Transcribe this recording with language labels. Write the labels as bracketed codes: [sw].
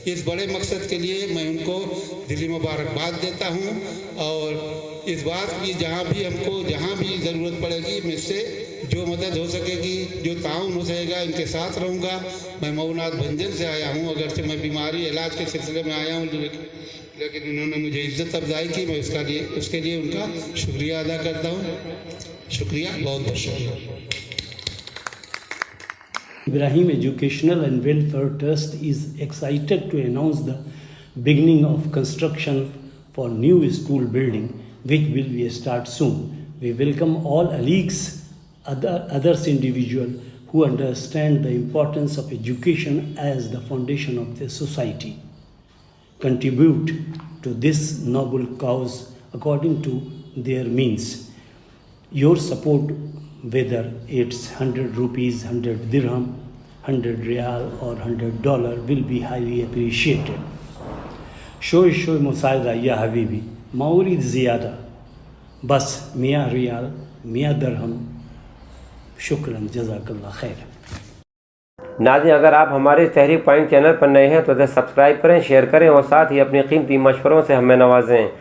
[ur] اس بڑے مقصد کے لیے میں ان کو دلی مبارکباد دیتا ہوں, اور اس بات کی جہاں بھی ہم کو جہاں بھی ضرورت پڑے گی میں سے جو مدد ہو سکے گی, جو تعاون ہو سکے گا, ان کے ساتھ رہوں گا. میں مئوناتھ بھنجن سے آیا ہوں, اگرچہ میں بیماری علاج کے سلسلے میں آیا ہوں, لیکن انہوں نے مجھے عزت افزائی کی. میں اس کے لیے ان کا شکریہ ادا کرتا ہوں. شکریہ, بہت بہت شکریہ. [en] Ibrahim Educational and Welfare Trust is excited to announce the beginning of construction for new school building, which will be start soon. We welcome all colleagues, others individual who understand the importance of education as the foundation of the society. Contribute to this noble cause according to their means. Your support, whether it's 100 rupees, 100 dirham, 100 riyal or $100, will be highly appreciated. [ar] شوي مساعدة يا حبيبي, ما أريد زيادة, بس 100 ريال 100 درهم. شكرا, جزاك الله خير. [ur] ناظرین, اگر آپ ہمارے تحریک پوائنٹ چینل پر نئے ہیں تو اسے سبسکرائب کریں, شیئر کریں اور ساتھ ہی اپنی قیمتی مشوروں سے ہمیں نوازیں.